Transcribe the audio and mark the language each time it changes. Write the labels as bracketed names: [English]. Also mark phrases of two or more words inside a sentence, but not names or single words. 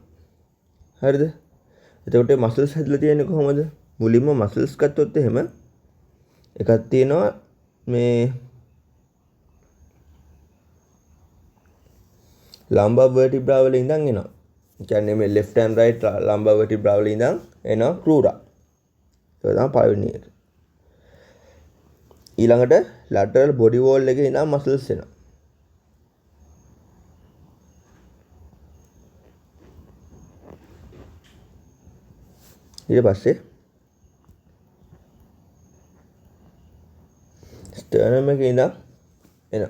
[Sinhala] හරිද? එතකොට මසල්ස් හැදලා තියෙන්නේ කොහොමද? මුලින්ම මසල්ස් ගත්තොත් එහෙම එකක් තියෙනවා මේ [English] lumbar vertebra [Sinhala] වල ඉඳන් එනවා. ඒ කියන්නේ මේ [English] left and right lumbar vertebra [Sinhala] වල ඉඳන් එනවා crura. ඒක තමයි පළවෙනි එක. ඊළඟට [English] lateral body wall [Sinhala] එකේ ඉඳන් මසල්ස් එනවා. ඊට පස්සේ sternum එකේ ඉඳන් එනවා.